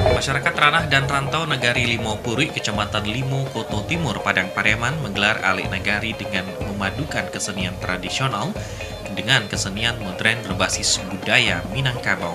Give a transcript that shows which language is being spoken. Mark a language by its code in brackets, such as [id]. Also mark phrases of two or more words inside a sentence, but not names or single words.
[id] Masyarakat Ranah dan Rantau Nagari Limo Puri, Kecamatan Limo, Koto Timur, Padang Pariaman menggelar Alik Nagari dengan memadukan kesenian tradisional dengan kesenian modern berbasis budaya Minangkabau.